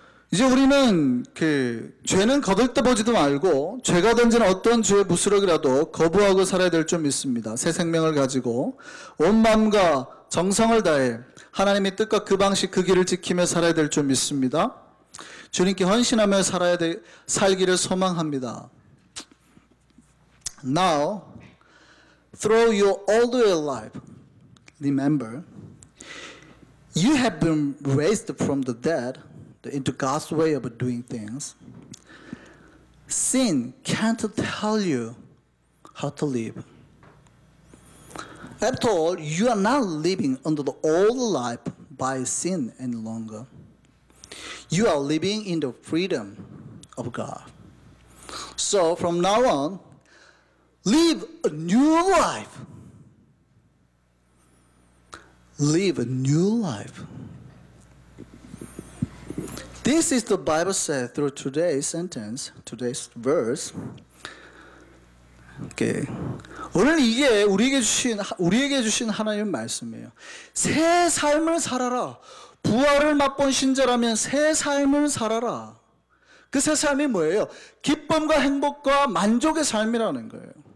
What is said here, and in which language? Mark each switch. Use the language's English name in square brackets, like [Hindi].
[Korean] 이제 우리는 죄는 거들떠보지도 말고 죄가 던지는 어떤 죄의 무스럭이라도 거부하고 살아야 될 줄 믿습니다. 새 생명을 가지고 온 마음과 정성을 다해 하나님의 뜻과 그 방식 그 길을 지키며 살아야 될 줄 믿습니다. 주님께 헌신하며 살기를 소망합니다. [English] Now, through your older life, remember, you have been raised from the dead into God's way of doing things. Sin can't tell you how to live. After all, you are not living under the old life by sin any longer. You are living in the freedom of God. So from now on, live a new life. Live a new life. This is the Bible said through today's sentence, today's verse. Okay. [Korean] 오늘 이게 우리에게 주신 하나님의 말씀이에요. 새 삶을 살아라. 부활을 맛본 신자라면 새 삶을 살아라. 그 새 삶이 뭐예요? 기쁨과 행복과 만족의 삶이라는 거예요.